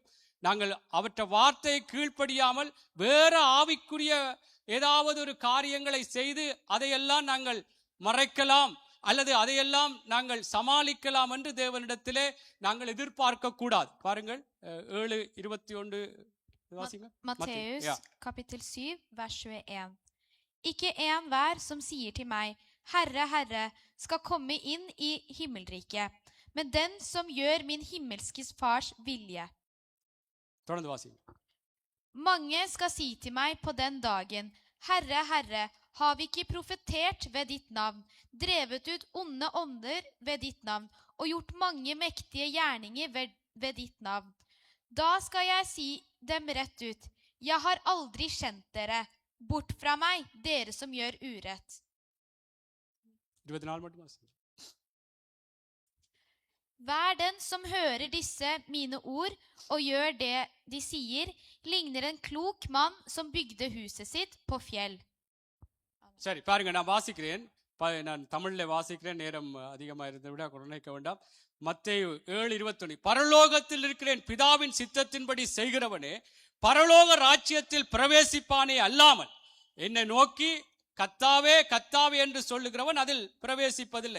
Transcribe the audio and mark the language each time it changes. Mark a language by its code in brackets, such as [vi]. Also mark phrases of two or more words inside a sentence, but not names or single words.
[ta] நாங்கள் அவற்றை வார்த்தையை கீழ்ப்படியாமல் வேற ஆவிக்குரிய ஏதாவது ஒரு காரியங்களை செய்து அதையெல்லாம் நாங்கள் மறைக்கலாம் அல்லது அதையெல்லாம் நாங்கள் சமாளிக்கலாம் என்று தேவனிடத்திலே நாங்கள் எதிர்பார்க்க கூடாது. பாருங்கள் 7:21 வாசிங்க. [no] Matteus kapittel 7 vers 21. Ikke enhver som sier til meg, Herre, Herre, skal komme inn i himmelriket, men den som gjør min himmelske fars vilje. [ta] தொடர்ந்து வாசிங்க. [no] Mange skal si til meg på den dagen, Herre, Herre, har vi ikke profetert ved ditt navn, drevet ut onde ånder ved ditt navn, og gjort mange mektige gjerninger ved ditt navn? Da skal jeg si dem rett ut, jeg har aldri kjent dere, bort fra meg, dere som gjør urett. [ta] 24 மட்டும் வாசிங்க. [no] Hver den som hører disse mine ord og gjør det de sier, ligner en klok mann som bygde huset sitt på fjell. [ta] சரி பாருங்க, நான் வாசிக்கிறேன். நான் தமிழ்ல வாசிக்கிறேன், நேரம் அதிகமாக இருந்ததை விட நினைக்க வேண்டாம். மத்தேயு 7:21. பரலோகத்தில் இருக்கிறேன் பிதாவின் சித்தத்தின்படி செய்கிறவனே பரலோக ராஜ்யத்தில் பிரவேசிப்பானே அல்லாமல் என்னை நோக்கி கத்தாவே கத்தாவே என்று சொல்லுகிறவன் அதில் பிரவேசிப்பதில்லை.